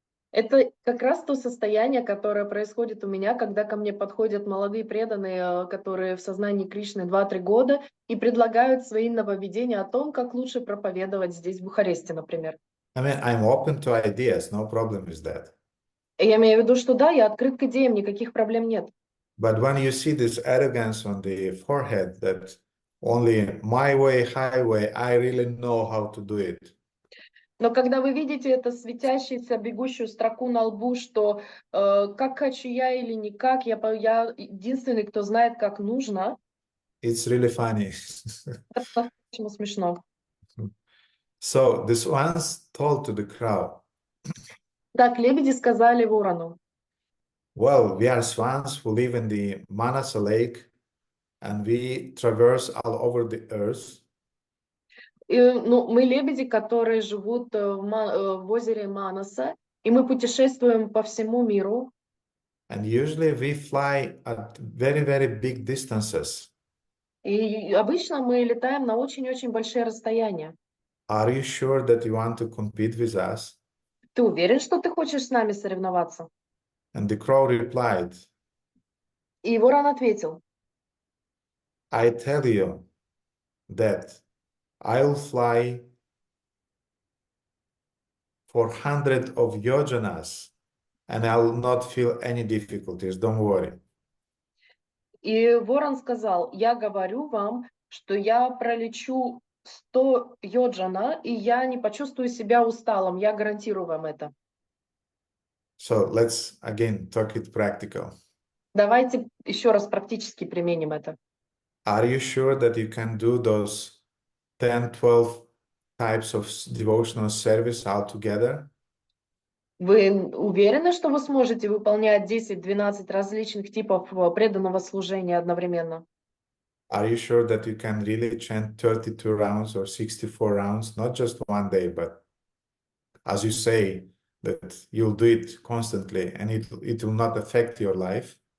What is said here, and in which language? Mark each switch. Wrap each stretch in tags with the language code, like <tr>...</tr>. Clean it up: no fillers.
<ru>Это как раз то состояние, которое происходит у меня, когда ко мне подходят молодые преданные, которые в сознании Кришны 2-3 года, и предлагают свои нововведения о том, как лучше проповедовать здесь, в Бухаресте, например.</ru> <en>I mean, I'm open to ideas, no problem with that.</en> <ru>И я имею в виду, что да, я открыт к идеям, никаких проблем нет.</ru> <en>But when you see this arrogance on the forehead that only my way, highway, I really know how to do it.</en> <ru>Но когда вы видите это светящуюся, бегущую строку на лбу, что как хочу я или никак, я единственный, кто знает, как нужно,</ru> <en>It's really funny.</en> <ru>это по-настоящему смешно.</ru> <en>So this once told to the crowd,</en> <ru>Так, лебеди сказали ворону:</ru> <en>well, we are swans who live in the Manasa lake and we traverse all over the earth.</en> <ru>ну, мы лебеди, которые живут в озере Манаса, и мы путешествуем по всему миру.</ru> <en>And usually we fly at very, very big distances.</en> <ru>И обычно мы летаем на очень-очень большие расстояния.</ru> <en>Are you sure that you want to compete with us?</en> <ru>Ты уверен, что ты хочешь с нами соревноваться?</ru> <en>And the crow replied,</en> <ru>И ворон ответил:</ru> <en>I tell you that I'll fly for hundreds of yojanas and I'll not feel any difficulties. Don't worry.</en> <ru>И ворон сказал: я говорю вам, что я пролечу 100 йоджана, и я не почувствую себя усталым, я гарантирую вам это.</ru> <en>So let's again talk it practical.</en> <ru>Давайте еще раз практически применим это.</ru> <en>Are you sure that you can do those 10-12 types of devotional service all together?</en> <ru>Вы уверены, что вы сможете выполнять 10-12 различных типов преданного служения одновременно?</ru> <en>Are you sure that you can really chant 32 rounds or 64 rounds, not just one day, but as you say, that you'll do it constantly and it will not affect your life?</en>